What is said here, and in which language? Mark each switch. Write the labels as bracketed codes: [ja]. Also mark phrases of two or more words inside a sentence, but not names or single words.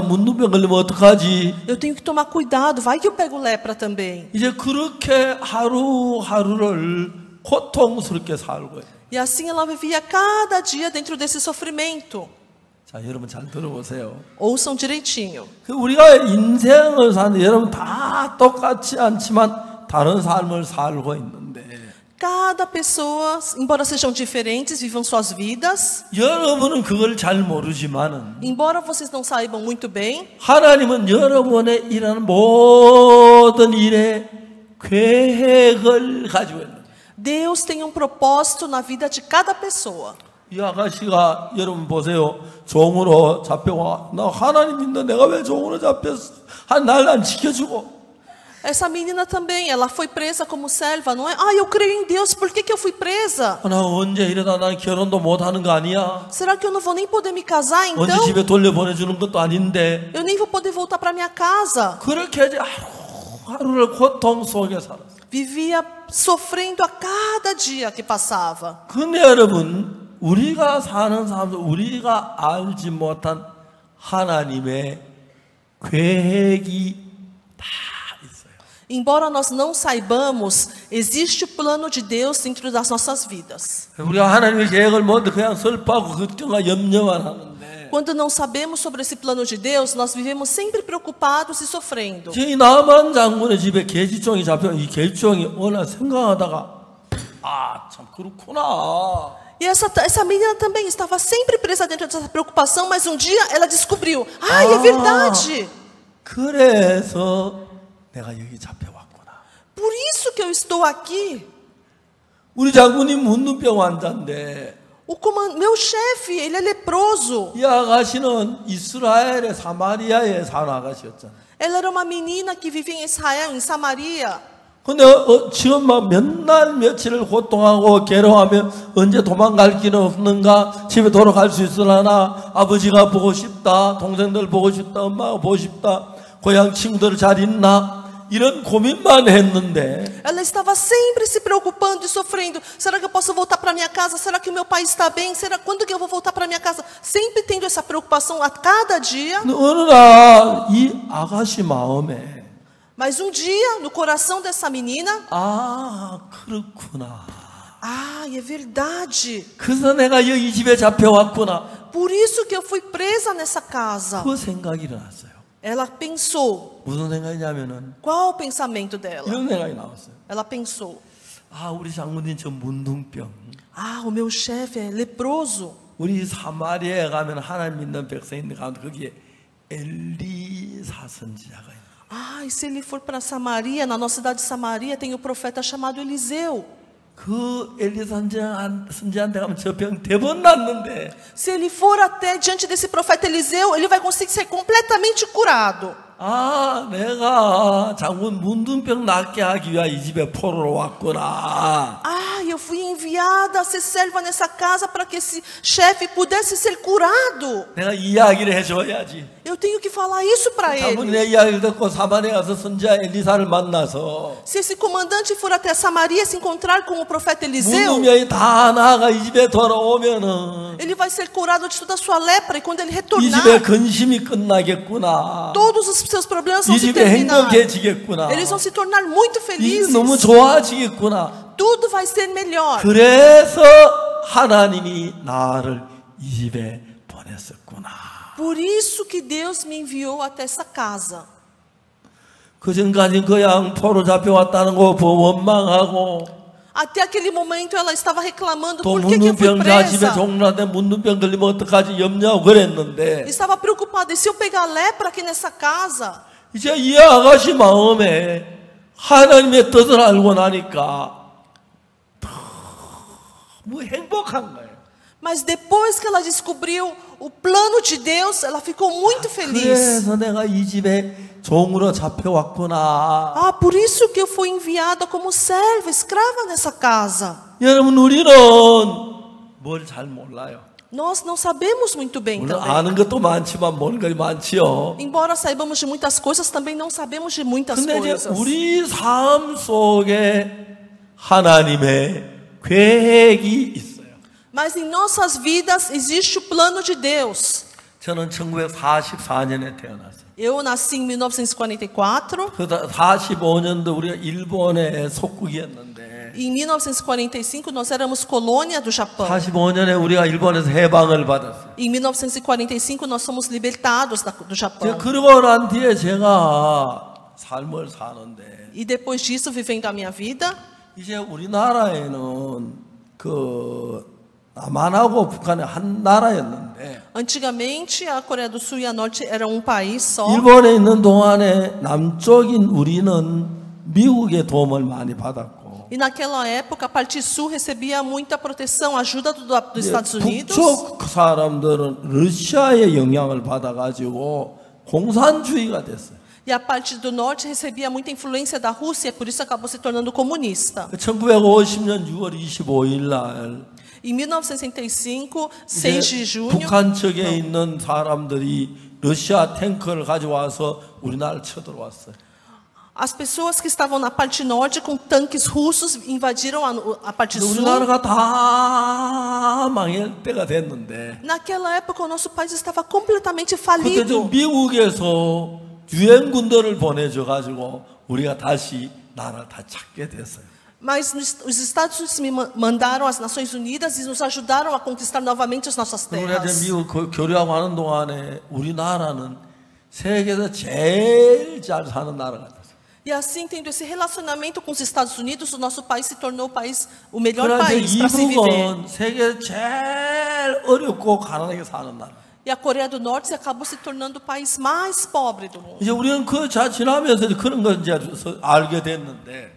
[pt] leproso. [ko] 문둥병 걸리면 어떡하지? [pt] Eu tenho que tomar cuidado, vai que eu pego lepra também. [ko] 이제 그렇게 하루하루를 고통스럽게 살고 있어요. [pt] E assim ela vivia cada dia dentro desse sofrimento. [ko] 자, 여러분 잘 들어보세요. [pt] Ouçam direitinho. [ko] 그 우리가 인생을 사는데 여러분 다 똑같지 않지만 다른 삶을 살고 있는데 [pt] Cada pessoa, embora sejam diferentes, vivam suas vidas. [ko] 여러분은 그걸 잘 모르지만은 [pt] Embora vocês não saibam muito bem, [ko] 하나님은 여러분의 일하는 모든 일에 계획을 가지고 있는. [pt] Deus tem um propósito na vida de cada pessoa. [ko] 이 아가씨가 여러분 보세요. 종으로 잡혀와. 나 하나님 믿는데 내가 왜 종으로 잡혔어? 날 안 지켜주고. [pt] Essa menina também, ela foi presa como serva, não é? Ah, eu creio em Deus, por que eu fui presa? [ko] 나 언제 이러다 난 결혼도 못 하는 거 아니야? [pt] Será que eu não vou nem poder me casar [ko] 언제 [pt] então? [ko] 집에 돌려보내주는 것도 아닌데. [pt] Eu nem vou poder voltar para minha casa. [ko] 그렇게 이제 하루하루를 고통 속에 살았어. [pt] Vivia sofrendo a cada dia que passava. [ko] 근데 여러분, 우리가 사는 삶도 우리가 알지 못한 하나님의 계획이 다 있어요. [pt] Embora nós não saibamos, existe o plano de Deus dentro das nossas vidas. [ko] 우리가 하나님의 계획을 모두 그냥 슬퍼하고 걱정과 염려만 하는데 [pt] Quando não sabemos sobre esse plano de Deus, nós vivemos sempre preocupados e sofrendo. [ko] 제 나만 장군의 집에 계집종이 잡혀 이 계집종이 어느 생각하다가 아, 참 그렇구나. [pt] E essa menina também estava sempre presa dentro dessa preocupação, mas um dia ela descobriu: ai, é verdade. [ko] 그래서 내가 여기 잡혀왔구나. [pt] Por isso que eu estou aqui. [ko] 우리 장군이 문둥병 환자인데 [pt] Meu chefe, ele é leproso. [ko] 이 아가씨는 이스라엘의 사마리아에 사는 아가씨였잖아. [pt] Ela era uma menina que vivia em Israel, em Samaria. [ko] 근데 지금 막 몇 날 며칠을 고통하고 괴로워하며 언제 도망갈 길은 없는가? 집에 돌아갈 수 있으려나? 아버지가 보고 싶다. 동생들 보고 싶다. 엄마가 보고 싶다. 고향 친구들 잘 있나? 이런 고민만 했는데 [pt] Ela estava sempre se preocupando e sofrendo. Será que eu posso voltar para minha casa? Será que o meu pai está bem? Será quando que eu vou voltar para minha casa? Sempre tendo essa preocupação a cada dia. [ko] 어느 날 이 아가씨 마음에 [pt] Mas um dia, no coração dessa menina, [ko] 아, 그렇구나. [pt] ai, é verdade. [ko] 그래서 내가 여기 집에 잡혀왔구나. [pt] Por isso que eu fui presa nessa casa. [ko] 그 생각이 일어났어요. [pt] Ela pensou. [ko] 무슨 생각이냐면은 [pt] Qual o pensamento dela? [ko] 이런 생각이 나왔어요. [pt] Ela pensou: [ko] 아, 우리 장군님 저 문둥병. [pt] ah, o meu chefe é leproso. [ko] 우리 사마리아에 가면 하나님 믿는 백성인데 가면 거기에 엘리사 선지자가 있어요. [pt] Ah, e se ele for para Samaria, na nossa cidade de Samaria, tem o profeta chamado Eliseu. [ko] 그 엘리 선지자한테 가면 저 병 대번 낫는데 [pt] Se ele for até diante desse profeta Eliseu, ele vai conseguir ser completamente curado. [ko] 아, 내가 장군 문둥병 낫게 하기 위해 이 집에 포로로 왔구나. [pt] Ah, eu fui enviada a ser serva nessa casa para que esse chefe pudesse ser curado. [ko] 내가 이야기를 해줘야지. [pt] Eu tenho que falar isso para [ko] 자문이 [pt] ele. [ko] 내 이야기를 듣고 사마리에 가서 선지자 엘리사를 만나서 [pt] Se esse comandante for até Samaria se encontrar com o profeta Eliseu, [ko] 문둥병이 다 나아가 이 집에 돌아오면은 [pt] ele vai ser curado de toda a sua lepra. E quando ele [ko] 이 [pt] retornar, [ko] 집에 근심이 끝나겠구나. [pt] todos os seus problemas vão [ko] 이 [pt] se [ko] 집에 [pt] terminar. [ko] 행복해지겠구나. [pt] Eles vão se tornar muito [ko] 이 집이 [pt] felizes. [ko] 너무 좋아지겠구나. [pt] Tudo vai ser melhor. [ko] 그래서 하나님이 나를 이 집에 보냈었구나. [pt] Por isso que Deus me enviou até essa casa. [ko] 그 전까지 그 양 포로 잡혀왔다는 거 원망하고 [pt] Até aquele momento ela estava reclamando [ko] 또 [pt] por que eu fui [ko] 문둥병자 집에 [pt] presa. [ko] 종rad에 문둥병 걸리면 어떡하지 염려하고 그랬는데 [pt] Estava preocupada. E se eu pegar lepra aqui nessa casa? [ko] 이제 이 아가씨 마음에 하나님의 뜻을 알고 나니까 너무 행복한 거예요. [pt] Mas depois que ela descobriu o plano de Deus, ela ficou muito feliz. [ko] 그래서 내가 이 집에 종으로 잡혀왔구나. [pt] Ah, por isso que eu fui enviada como serva, escrava nessa casa. [ko] 여러분 우리는 뭘 잘 몰라요. [pt] Nós não sabemos muito bem [ko] 물론 [pt] também. [ko] 아는 것도 많지만 모르는 것이 많지요. [pt] Embora saibamos de muitas coisas, também não sabemos de muitas [ko] 근데 이제 [pt] coisas. [ko] 우리 삶 속에 하나님의 계획이 있어요. [pt] Mas em nossas vidas existe o plano de Deus. [ko] 저는 1944년에 태어났어요. [pt] Eu nasci em 1944. [ko] 그 45년도 우리가 일본의 속국이었는데 [pt] Em 1945 nós éramos colônia do Japão. [ko] 45년에 우리가 일본에서 해방을 받았어요. [pt] Em 1945 nós somos libertados do Japão. [ko] 그러고 난 뒤에 제가 삶을 사는데 [pt] E depois disso, vivendo a minha vida, [ko] 이제 우리나라에는 그 남한하고 북한이 한 나라였는데 [pt] antigamente a Coreia do Sul e a Norte eram um país só. [ko] 일본에 있는 동안에 남쪽인 우리는 미국의 도움을 많이 받았고 [pt] E naquela época a parte sul recebia muita proteção, ajuda dos Estados Unidos. [ko] 북쪽 사람들은 러시아의 영향을 받아가지고 공산주의가 됐어요. [pt] E a parte do norte recebia muita influência da Rússia, por isso acabou se tornando comunista. [ko] 1950년 6월 25일 날 [pt] Em 1965, 6 de junho, [ko] 북한 측에 있는 사람들이 러시아 탱크를 가져와서 우리나라를 쳐들어왔어요. [pt] as pessoas que estavam na parte norte com tanques russos invadiram a parte sul. [ko] 우리나라가 다 망할 때가 됐는데 [pt] Naquela época o nosso país estava completamente [ko] 그때 [pt] falido. [ko] 좀 미국에서 유엔 군대를 보내줘 가지고 우리가 다시 나라를 다 찾게 됐어요. [pt] Mas os Estados Unidos me mandaram as Nações Unidas e nos ajudaram a conquistar novamente as nossas [ko] 우리가 [pt] terras. [ko] 미국 교류하고 하는 동안에 우리나라는 세계에서 제일 잘 사는 나라가 됐어요. [pt] E assim, tendo esse relacionamento com os Estados Unidos, o nosso país se tornou o melhor [ko] 그런데 [pt] país para se viver. [ko] 이북은 세계에서 제일 어렵고 가난하게 사는 나라. [pt] E a Coreia do Norte acabou se tornando o país mais pobre do mundo. [ko] 이제 우리는 그 지나면서 그런 걸 이제 알게 됐는데